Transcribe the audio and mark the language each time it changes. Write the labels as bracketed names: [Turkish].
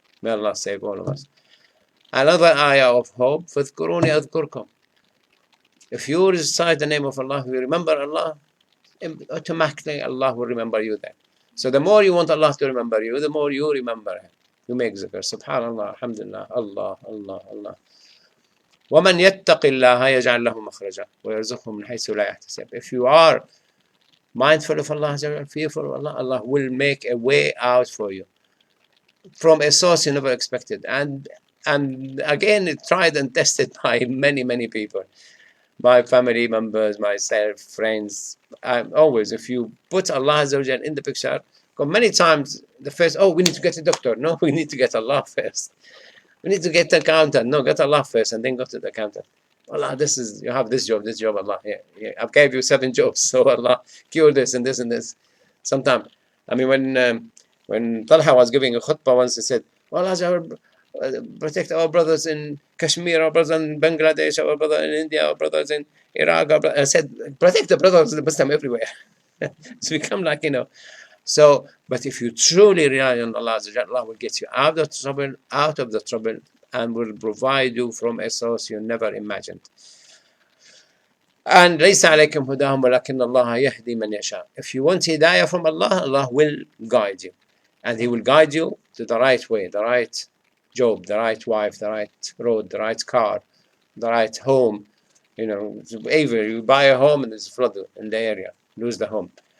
[English] May Allah save all of us. Another ayah of hope, [Arabic] فَاذْكُرُونِي أَذْكُرْكُمْ. [English] If you recite the name of Allah, you remember Allah, automatically Allah will remember you there. So the more you want Allah to remember you, the more you remember Him. You make zikr. Subhanallah, alhamdulillah, Allah, Allah, Allah. [Arabic] وَمَنْ يَتَّقِ اللَّهَ يَجْعَلْ لَهُ مَخْرَجًا وَيَرْزُقْهُ مِنْ حَيْثُ لَا يَحْتَسِبُ. [English] If you are mindful of Allah, fearful of Allah, Allah will make a way out for you from a source you never expected. And again, it tried and tested by many people, my family members, myself, friends. Always, if you put Allah in the picture, because many times the first, oh, we need to get a doctor. No, we need to get Allah first. We need to get the accountant. No, get Allah first and then go to the accountant. Allah, you have this job, Allah. Yeah. I gave you 7 jobs, so Allah, cure this and this and this. Sometimes, I mean, when Talha was giving a khutbah once, he said, well, Allah, protect our brothers in Kashmir, our brothers in Bangladesh, our brothers in India, our brothers in Iraq. I said, protect the brothers of the Muslim everywhere. So we come like, So, but if you truly rely on Allah, Allah will get you out of the trouble, and will provide you from a source you never imagined. [Arabic] And ليس عليكم هداهم ولكن الله يهدي من يشاء. [English] If you want hidayah from Allah, Allah will guide you, and He will guide you to the right way, the right job, the right wife, the right road, the right car, the right home. Either you buy a home and there's a flood in the area, lose the home.